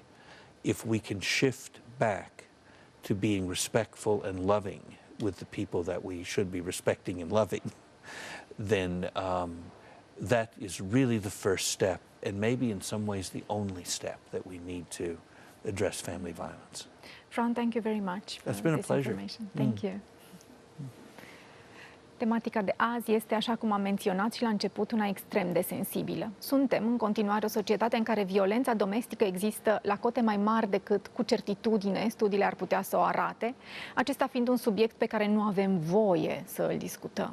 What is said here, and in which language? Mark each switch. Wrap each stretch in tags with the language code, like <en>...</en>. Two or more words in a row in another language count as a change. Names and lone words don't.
<en>If we can shift back to being respectful and loving with the people that we should be respecting and loving, then that is really the first step, and maybe in some ways the only step that we need to address family violence. Ron, thank you very much for It's been a pleasure. Information. Thank you.</en> <ro>Tematica de azi este, așa cum am menționat și la început, una extrem de sensibilă. Suntem, în continuare, o societate în care violența domestică există la cote mai mari decât cu certitudine studiile ar putea să o arate, acesta fiind un subiect pe care nu avem voie să îl discutăm.</ro>